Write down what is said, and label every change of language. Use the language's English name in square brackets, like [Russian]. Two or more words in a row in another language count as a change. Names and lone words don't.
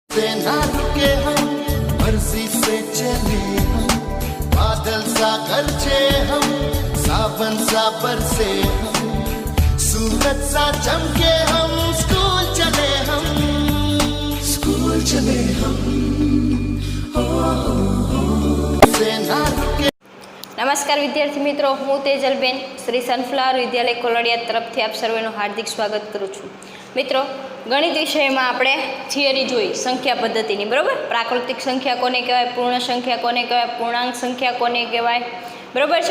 [Hindi] से ना रुके हम, मर्जी से चले हम, बादल सा गरजे हम, सावन सा बरसे हम, सूरज सा चमके हम, स्कूल चले हम, स्कूल चले हम, से ना रुके। [Gujarati] નમસ્કાર વિદ્યાર્થી મિત્રો, હું તેજલબેન શ્રી સનફ્લાવર વિદ્યાલય કોલડિયા તરફથી આપ સર્વેનું હાર્દિક સ્વાગત કરું છું. મિત્રો, ગણિત વિષયમાં આપણે થિયરી જોઈ સંખ્યા પદ્ધતિની, બરાબર. પ્રાકૃતિક સંખ્યા કોને કહેવાય, પૂર્ણ સંખ્યા કોને કહેવાય, પૂર્ણાંક સંખ્યા કોને કહેવાય, બરાબર છે.